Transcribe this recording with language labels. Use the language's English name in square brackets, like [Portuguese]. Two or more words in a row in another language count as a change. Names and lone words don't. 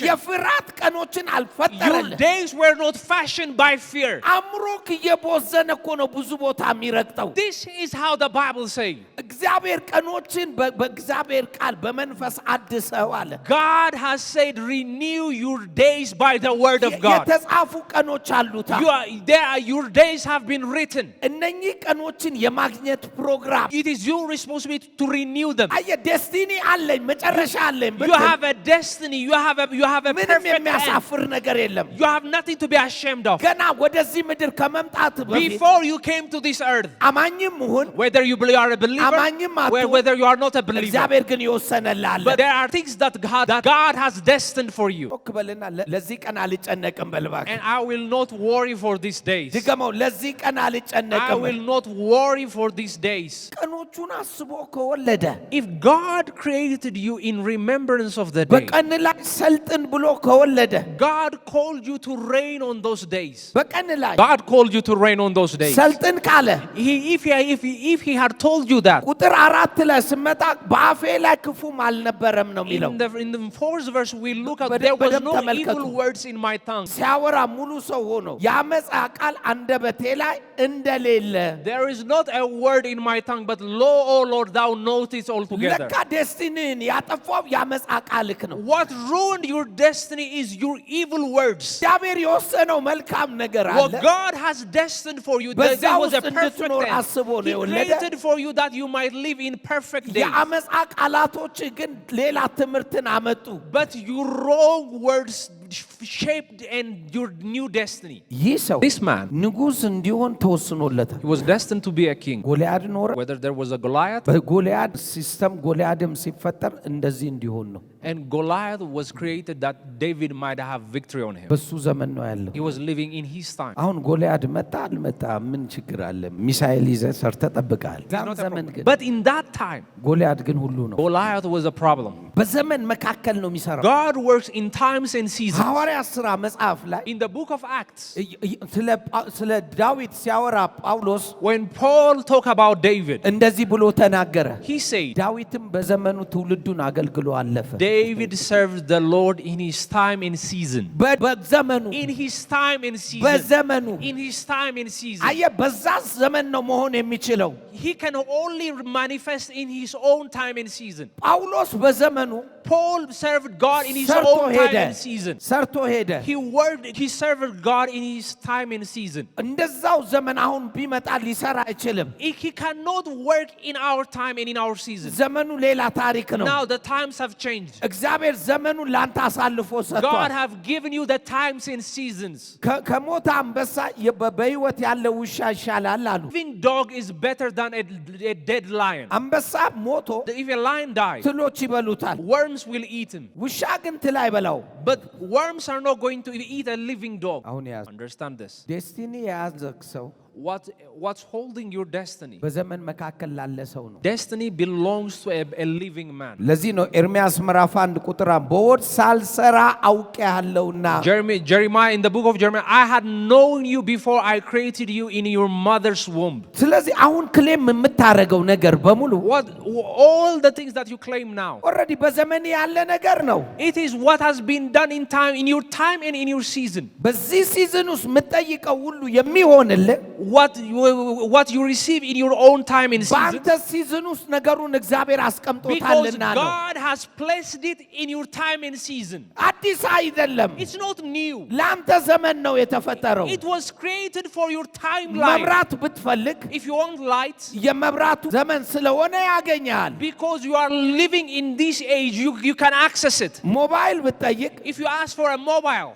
[Amharic] የፍርሃት ቀኖችን [English] Your [Amharic] አልፈጠረልህ [English] days were not fashioned by fear. [Amharic] አእምሮክ እየቦዘነ እኮ ነው ብዙ ቦታ የሚረግጠው [English] This is how the Bible says. [Amharic] እግዚአብሔር ቀኖችን በእግዚአብሔር ቃል በመንፈስ አድሰው አለ [English] God has said, renew your days by the word of God. [Amharic] የተጻፉ ቀኖች አሉታ [English] Your days have been written. [Amharic] እነኚህ ቀኖችን የማግኘት ፕሮግራም [English] It is your responsibility to renew them. [Amharic] አየ ዴስቲኒ አለኝ መጨረሻ አለኝ [English] You have a destiny. You have a [Amharic] ምንም [English] perfect end. [Amharic] የሚያሳፍር ነገር የለም [English] You have nothing to be ashamed of. [Amharic] ገና ወደዚህ ምድር ከመምጣት በፊት [English] Before you came to this earth, [Amharic] አማኝም ሁን [English] whether you are a believer, [Amharic] አማኝም አትሁን [English] whether you are not a believer, [Amharic] እግዚአብሔር ግን የወሰነልህ [English] but there are things that God has destined for you. [Amharic] ጮክ በልና ለዚህ ቀን አልጨነቅም በል እባክህ [English] And I will not worry for these days. [Amharic] ድገመው ለዚህ ቀን [English] I [Amharic] አልጨነቅም [English] will not worry for these days. [Amharic] ቀኖቹን አስቦ ከወለደ [English] If God created you in remembrance of the day, [Amharic] በቀን ላይ ሰልጥን ብሎ ከወለደ [English] God called you to reign on those days. [Amharic] በቀን ላይ [English] God called you to reign on those days. [Amharic] ሰልጥን ካለ [English] If he had told you that, [Amharic] ቁጥር 4 ላይ ስመጣ በአፌ ላይ ክፉም አልነበረም ነው የሚለው [English] in the fourth verse we look at [Amharic] በደንብ [English] there was no [Amharic] ተመልከቱ። [English] evil words in my tongue. [Amharic] ሲያወራ ሙሉ ሰው ሆኖ ያመጻ ቃል አንደበቴ ላይ እንደሌለ [English] There is not a word in my tongue, but lo, O Lord, thou knowest it altogether. [Amharic] ለካ ዴስቲኒን ያጠፋው ያመጻ ቃልክ ነው [English] What ruined your destiny is your evil words. [Amharic] እግዚአብሔር የወሰነው መልካም ነገር [English] What [Amharic] አለ [English] God has destined for you, [Amharic] በዛ [English] there was a [Amharic] ውስጥ [English] perfect [Amharic] እንድትኖር [English] end. [Amharic] አስቦ ነው [English] He [Amharic] የወለደ [English] created for you that you might live in perfect days. [Amharic] የአመጻ ቃላቶች ግን ሌላ ትምህርትን አመጡ [English] But your wrong words shaped and your new destiny. [Amharic] ይህ ሰው [English] This man, [Amharic] ንጉሥ እንዲሆን ተወስኖለታል [English] he was destined to be a king. [Amharic] ጎልያድ ኖረ [English] Whether there was a Goliath, [Amharic] በጎልያድ ሲስተም ጎልያድም ሲፈጠር እንደዚህ እንዲሆን ነው [English] and Goliath was created that David might have victory on him. [Amharic] በሱ ዘመን ነው ያለው [English] He was living in his time. [Amharic] አሁን ጎልያድ መጣ አልመጣ ምን ችግር አለ ሚሳኤል ይዘህ ሰርተህ ጠብቀሃል [English] It's not a [Amharic] ዘመን [English] problem. [Amharic] ግን [English] But in that time, [Amharic] ጎልያድ ግን ሁሉ ነው [English] Goliath was a problem. [Amharic] በዘመን መካከል ነው የሚሰራው [English] God works in times and seasons. [Amharic] ሐዋርያት ሥራ መጽሐፍ ላይ [English] In the book of Acts, [Amharic] ስለ ዳዊት ሲያወራ ጳውሎስ [English] when Paul talked about David, [Amharic] እንደዚህ ብሎ ተናገረ [English] he said, [Amharic] ዳዊትም በዘመኑ ትውልዱን አገልግሎ አለፈ [English] David served the Lord in his time and season. [Amharic] በዘመኑ [English] In his time and season. [Amharic] በዘመኑ [English] In his time and season. [Amharic] አየህ በዛ ዘመን ነው መሆን የሚችለው [English] He can only manifest in his own time and season. [Amharic] ጳውሎስ በዘመኑ [English] Paul served God in his [Amharic] ሰርቶ [English] own [Amharic] ሄደ [English] time and season. [Amharic] ሰርቶ ሄደ [English] He served God in his time and season. [Amharic] እንደዛው ዘመን አሁን ቢመጣ ሊሰራ አይችልም [English] He cannot work in our time and in our season. [Amharic] ዘመኑ ሌላ ታሪክ ነው [English] Now the times have changed. [Amharic] እግዚአብሔር ዘመኑን ላንተ አሳልፎ [English] God [Amharic] ሰጥቷል [English] have given you the times and seasons. [Amharic] ከሞተ አንበሳ በህይወት ያለ ውሻ ይሻላል አሉ [English] Living dog is better than a dead lion. [Amharic] አንበሳ ሞቶ [English] If a lion dies, [Amharic] ትሎች ይበሉታል [English] worms will eat him. [Amharic] ውሻ ግን ትል አይበላው [English] But worms are not going to eat a living dog. [Amharic] አሁን ያዝ [English] Understand this. [Amharic] ዴስቲኒ የያዘክ ሰው [English] What's holding your destiny? [Amharic] በዘመን መካከል ላለ ሰው ነው [English] Destiny belongs to a living man. [Amharic] ለዚህ ነው ኤርምያስ ምዕራፍ 1 ቁጥር በሆድ ሳልሰራ አውቄሃለሁና [English] Jeremiah, in the book of Jeremiah, I had known you before I created you in your mother's womb. [Amharic] ስለዚህ አሁን ክሌም የምታረገው ነገር በሙሉ [English] All the things that you claim now, [Amharic] ኦልሬዲ በዘመን ያለ ነገር ነው [English] it is what has been done in your time and in your season. [Amharic] በዚህ ሲዝን ውስጥ የምትጠይቀው ሁሉ የሚሆንልህ [English] What you receive in your own time and season, [Amharic] በአንተ ሲዝን ውስጥ ነገሩን እግዚአብሔር [English] because [Amharic] አስቀምጦታልና ነው [English] God has placed it in your time and season. [Amharic] አዲስ አይደለም [English] It's not new. [Amharic] ለአንተ ዘመን ነው የተፈጠረው [English] It was created for your timeline. [Amharic] መብራት ብትፈልግ [English] If you want light, [Amharic] የመብራቱ ዘመን ስለሆነ ያገኛል [English] because you are living in this age, you can access it. [Amharic] ሞባይል ብትጠይቅ [English] If you ask for a mobile,